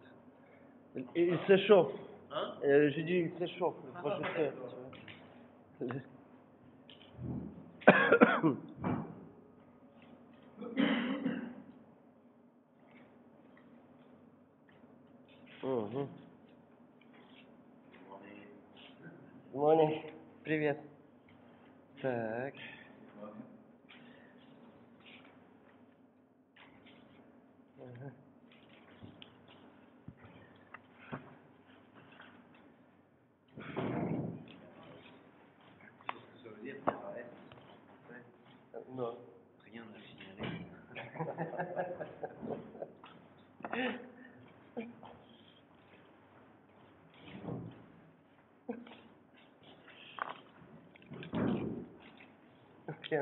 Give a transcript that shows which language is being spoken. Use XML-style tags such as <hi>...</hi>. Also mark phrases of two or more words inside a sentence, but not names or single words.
<fr>Il s'échauffe. Hein? J'ai dit il s'échauffe. Le projecteur, tu vois.</fr> <ru>Угу. Morning. Привет. Так. Ага.</ru> <fr>Non. Rien à signaler. Tiens.</fr>